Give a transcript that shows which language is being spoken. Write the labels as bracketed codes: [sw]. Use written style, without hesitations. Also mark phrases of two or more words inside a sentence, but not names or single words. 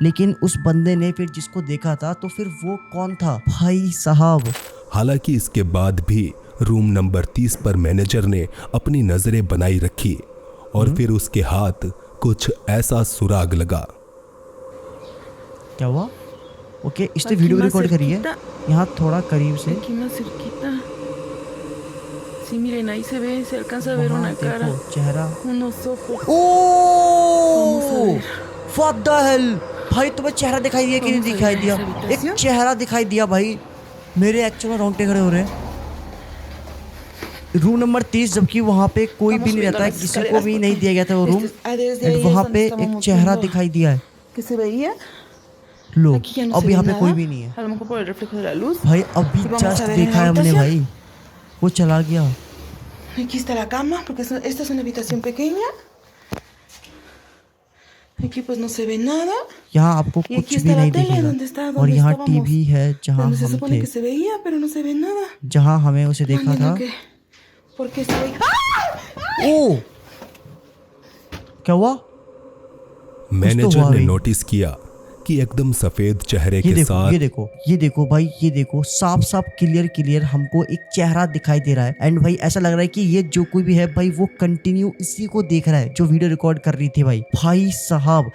[hi] लेकिन उस बंदे ने फिर जिसको देखा था तो फिर वो कौन था भाई साहब। हालांकि इसके बाद भी [en] room number [hi] 30 पर मैनेजर ने अपनी नजरें बनाई रखी और फिर उसके हाथ कुछ ऐसा सुराग लगा। क्या हुआ? ओके, इसने [en] video record [hi] करी है। यहाँ थोड़ा करीब से [es] Aquí más cerquita. Sí, miren, ahí se ve, se alcanza a ver [hi] वहाँ [es] una cara, [hi] देखो चेहरा। [es] unos ojos. ओ Vamos a ver. [en] what the hell [hi] भाई, तुम्हें चेहरा दिखाई दिया कि नहीं [es] Vamos a [hi] दिखाई [es] ver [hi] दिया? [es] esa [hi] एक [es] habitación. [hi] चेहरा दिखाई दिया भाई, मेरे एक्चुअल में रोंगटे खड़े हो रहे हैं। [en] room number [hi] 30, जबकि वहाँ पे कोई भी नहीं रहता है, किसी को भी नहीं दिया गया था वो रूम, एंड वहाँ पे एक चेहरा दिखाई दिया है। [es] ¿Qué se veía? [hi] लो, [es] Aquí ya no [hi] अब [es] se ve [hi] यहाँ पे [es] nada. [hi] कोई भी नहीं है [es] A lo mejor por el reflejo de la luz. [hi] भाई। अभी [es] Sí, vamos a [hi] जस्ट [es] ver en [hi] देखा [es] la [hi] है हमने [es] habitación. [hi] भाई, वो चला गया। [es] Aquí está la cama, porque esta es una habitación pequeña. Aquí pues no se ve nada. [hi] यहाँ आपको [es] Y [hi] कुछ [es] aquí [hi] भी [es] está la [hi] नहीं [es] tele, donde [hi] दिखेगा, [es] está, [hi] और [es] donde [hi] यहाँ [es] estábamos. [hi] टीवी है जहाँ [es] Donde se [hi] हम [es] supone [hi] थे, [es] que se veía, pero no se ve nada. [hi] जहाँ हमें उसे [es] No [hi] देखा था। [es] entiendo por qué se ve. [hi] ओ क्या हुआ? मैनेजर हुआ ने भाई। नोटिस किया कि एकदम सफेद चेहरे ये के देखो, साथ ये देखो, ये देखो भाई, ये देखो, साफ साफ क्लियर हमको एक चेहरा दिखाई दे रहा है। एंड भाई ऐसा लग रहा है कि ये जो कोई भी है भाई, वो कंटिन्यू इसी को देख रहा है जो [en] video record [hi] कर रही थी भाई साहब।